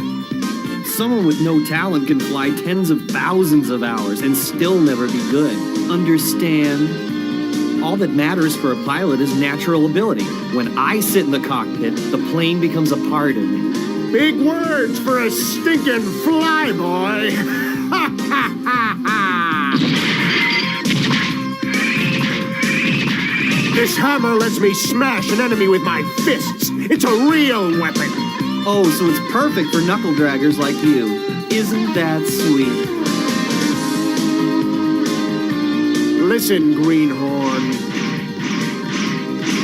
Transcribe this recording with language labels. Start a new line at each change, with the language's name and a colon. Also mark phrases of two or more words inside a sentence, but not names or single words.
English: Someone with no talent can fly tens of thousands of hours and still never be good. Understand? All that matters for a pilot is natural ability. When I sit in the cockpit, the plane becomes a part of me. Big words for a stinking flyboy! Ha ha ha ha! This hammer lets me smash an enemy with my fists. It's a real weapon. Oh, so it's perfect for knuckle draggers like you. Isn't that sweet? Listen, Greenhorn.